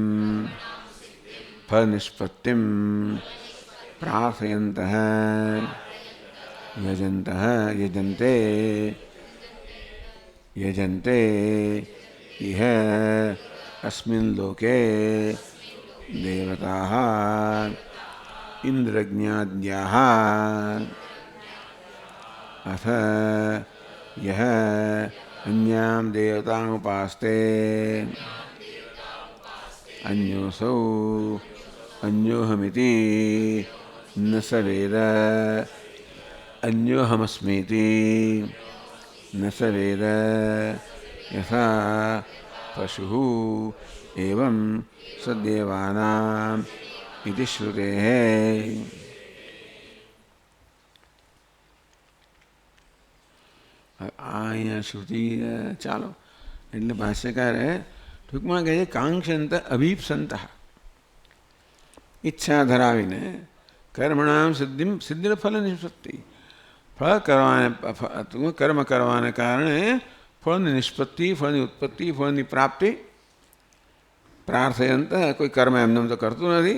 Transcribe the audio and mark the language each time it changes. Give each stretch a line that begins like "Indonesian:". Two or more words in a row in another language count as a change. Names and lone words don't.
Sanskrit: फल निष्पत्तिम प्रार्थयंत यजन्ते इह अस्मिन लोके देवता इन्द्रज्ञाद्याः अथ यह अन्याम देवतां उपास्ते अन्योसौ अन्योहमिति न स वेद अन्योहमस्मीति न स वेद यथा पशुः एवं सदेवानाम् इति श्रुतेः।
Gujarati: અહીંયા શ્રુતિ ચાલો એટલે ભાષ્યકારે ટૂંકમાં કહે છે
Sanskrit: कांक्षंत अभीप्संत,
Gujarati: ઈચ્છા ધરાવીને
Sanskrit: कर्मणाम सिद्धि फल निष्पत्ति,
Gujarati: ફળ કરવાને કર્મ કરવાને કારણે ફળની નિષ્પત્તિ, ફળની ઉત્પત્તિ, ફળની પ્રાપ્તિ પ્રાર્થયંત, કોઈ કર્મ એમને તો કરતું નથી.